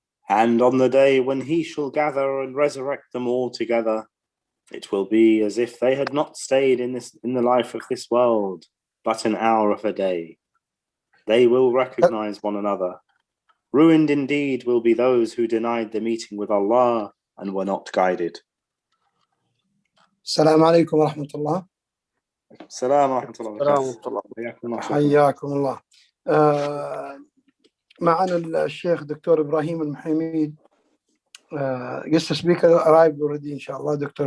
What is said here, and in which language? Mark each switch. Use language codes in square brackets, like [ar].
[en] And on the day when he shall gather and resurrect them all together, it will be as if they had not stayed in the life of this world, but an hour of a day. They will recognize one another. Ruined indeed will be those who denied the meeting with Allah and were not guided. [ar] السلام عليكم ورحمة الله. السلام ورحمة الله وبركاته. حياكم الله. معنا الشيخ دكتور إبراهيم المحيميد. [en] Guest speaker arrived already, inshallah, Dr.